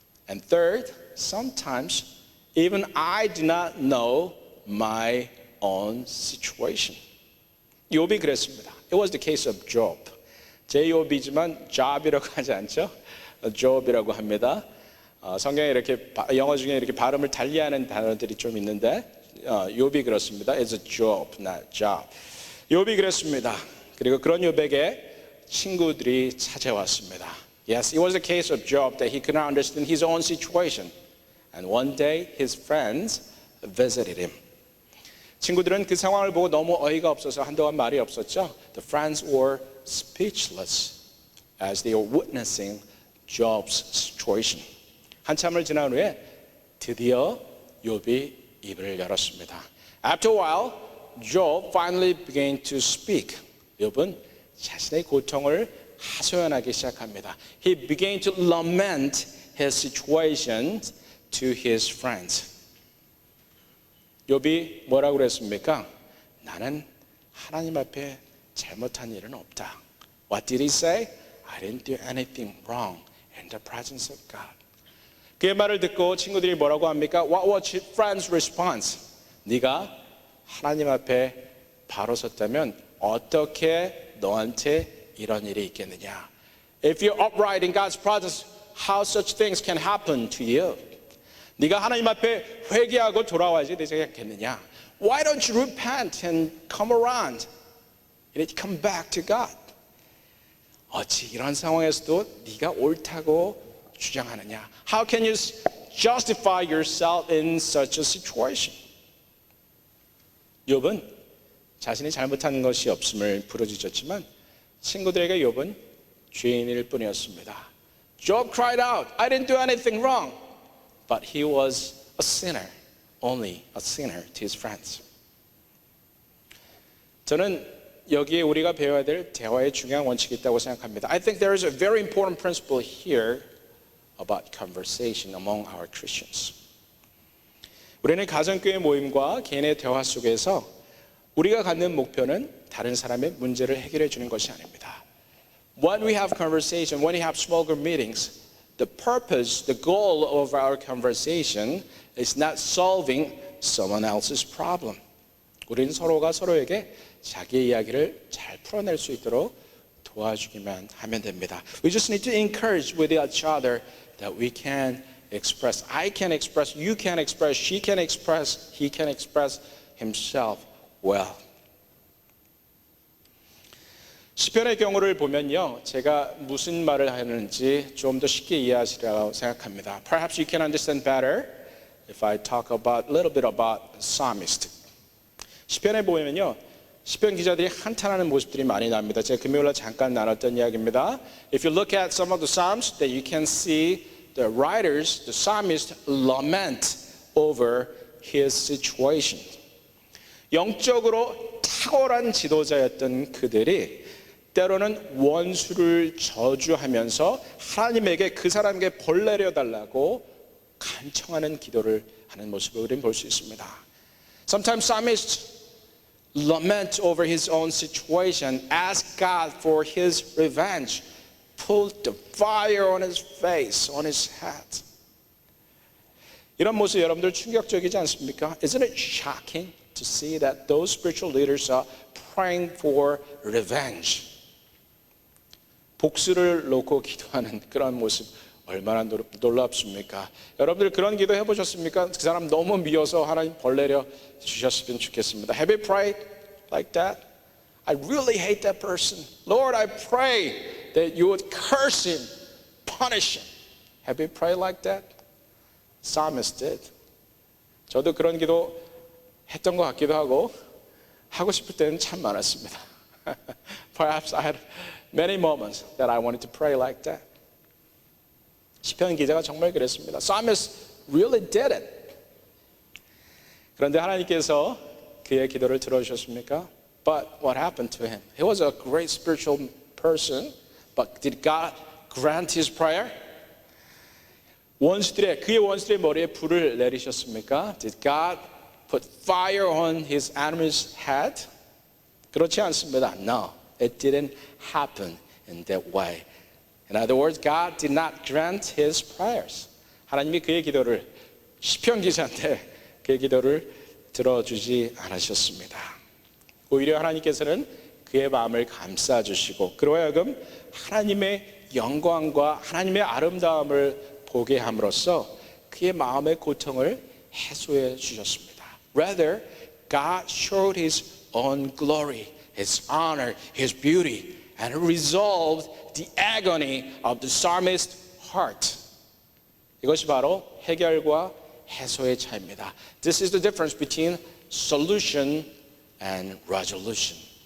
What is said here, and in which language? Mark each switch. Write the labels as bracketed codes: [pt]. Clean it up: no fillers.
[en] And third, sometimes even I do not know my own situation. [ko] 욥이 그랬습니다. [en] It was the case of Job. [ko] Job이지만 Job이라고 하지 않죠? Job이라고 합니다. 성경에 이렇게 영어 중에 이렇게 발음을 달리하는 단어들이 좀 있는데 욥이 그렇습니다. It's a Job, not Job. 욥이 그랬습니다. 그리고 그런 욥에게 친구들이 찾아왔습니다. [en] Yes, it was the case of Job that he could not understand his own situation. And one day his friends visited him. [ko] 친구들은 그 상황을 보고 너무 어이가 없어서 한동안 말이 없었죠. [en] The friends were speechless as they were witnessing Job's situation. [ko] 한참을 지난 후에 드디어 욥이 입을 열었습니다. [en] After a while, Job finally began to speak. [ko] 욥은 자신의 고통을 하소연하기 시작합니다. [en] He began to lament his situation to his friends. [ko] 욥이 뭐라고 그랬습니까? 나는 하나님 앞에 잘못한 일은 없다. [en] What did he say? I didn't do anything wrong in the presence of God. [ko] 그의 말을 듣고 친구들이 뭐라고 합니까? [en] What was his friend's response? [ko] 네가 하나님 앞에 바로 섰다면 어떻게 너한테 이런 일이 있겠느냐? [en] If you're upright in God's presence, how such things can happen to you? [ko] 네가 하나님 앞에 회개하고 돌아와야지 되지 않겠느냐? [en] Why don't you repent and come around? You need to come back to God. [ko] 어찌 이런 상황에서도 네가 옳다고 주장하느냐? [en] How can you justify yourself in such a situation? [ko] 욥은 자신이 잘못한 것이 없음을 부르짖었지만 친구들에게 욥은 죄인일 뿐이었습니다. [en] Job cried out, I didn't do anything wrong. But he was a sinner, only a sinner to his friends. [ko] 저는 여기에 우리가 배워야 될 대화의 중요한 원칙이 있다고 생각합니다. [en] I think there is a very important principle here about conversation among our Christians. [ko] 우리는 가정교회 모임과 개인의 대화 속에서 우리가 갖는 목표는 다른 사람의 문제를 해결해 주는 것이 아닙니다. [en] When we have conversation, when we have small group meetings, the purpose, the goal of our conversation is not solving someone else's problem. [ko] 우리는 서로가 서로에게 자기의 이야기를 잘 풀어낼 수 있도록 도와주기만 하면 됩니다. [en] We just need to encourage with each other that we can express. I can express, you can express, she can express, he can express himself well. [ko] 시편의 경우를 보면요, 제가 무슨 말을 하는지 좀 더 쉽게 이해하시리라고 생각합니다. [en] Perhaps you can understand better if I talk about a little bit about psalmist. [ko] 시편에 보면요, 시편 기자들이 한탄하는 모습들이 많이 나옵니다. 제가 금요일날 잠깐 나눴던 이야기입니다. [en] If you look at some of the psalms, that you can see the writers, the psalmist lament over his situation. [ko] 영적으로 탁월한 지도자였던 그들이 때로는 원수를 저주하면서 하나님에게 그 사람에게 벌 내려달라고 간청하는 기도를 하는 모습을 우리는 볼 수 있습니다. [en] Sometimes psalmists lament over his own situation, ask God for his revenge, put the fire on his face, on his head. [ko] 이런 모습 여러분들 충격적이지 않습니까? [en] Isn't it shocking to see that those spiritual leaders are praying for revenge? [ko] 복수를 놓고 기도하는 그런 모습 얼마나 놀랍습니까? 여러분들 그런 기도 해보셨습니까? 그 사람 너무 미워서 하나님 벌 내려 주셨으면 좋겠습니다. [en] Have you prayed like that? I really hate that person. Lord, I pray that you would curse him, punish him. Have you prayed like that? Psalmist did. [ko] 저도 그런 기도 했던 것 같기도 하고 하고 싶을 때는 참 많았습니다. [en] Perhaps I had many moments that I wanted to pray like that. [ko] 시편 기자가 정말 그랬습니다. [en] Psalmist really did it. [ko] 그런데 하나님께서 그의 기도를 들어주셨습니까? [en] But what happened to him? He was a great spiritual person, but did God grant his prayer? [ko] 그의 원수들의 머리에 불을 내리셨습니까? [en] Did God put fire on his enemy's head? [ko] 그렇지 않습니다. [en] No, it didn't happen in that way. In other words, God did not grant his prayers. [ko] 하나님이 그의 기도를 시편 기자한테 그의 기도를 들어주지 않으셨습니다. 오히려 하나님께서는 그의 마음을 감싸주시고 그로 하여금 하나님의 영광과 하나님의 아름다움을 보게 함으로써 그의 마음의 고통을 해소해 주셨습니다. [en] Rather, God showed his own glory, his honor, his beauty, and resolved the agony of the psalmist's heart. [ko] 이것이 바로 해결과 해소의 차이입니다. [en] This is the difference between solution and resolution.